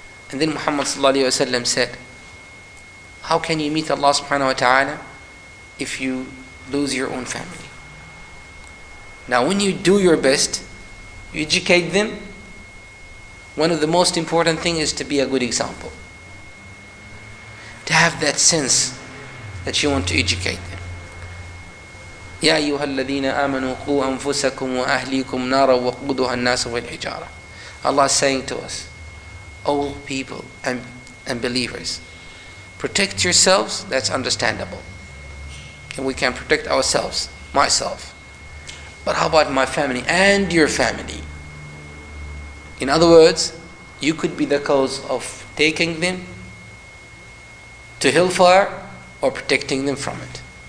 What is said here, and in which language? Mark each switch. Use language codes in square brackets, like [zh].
[en] And then Muhammad sallallahu alaihi wasallam said, how can you meet Allah subhanahu wa ta'ala if you lose your own family? Now when you do your best, you educate them, one of the most important things is to be a good example. To have that sense that you want to educate them. [ar] يا أيها الذين آمنوا قوا أنفسكم وأهليكم نارا وقودها الناس والحجارة. [en] Allah is saying to us, all people, and and believers. Protect yourselves, that's understandable. And we can protect ourselves, myself. But how about my family and your family? In other words, you could be the cause of taking them to hellfire or protecting them from it.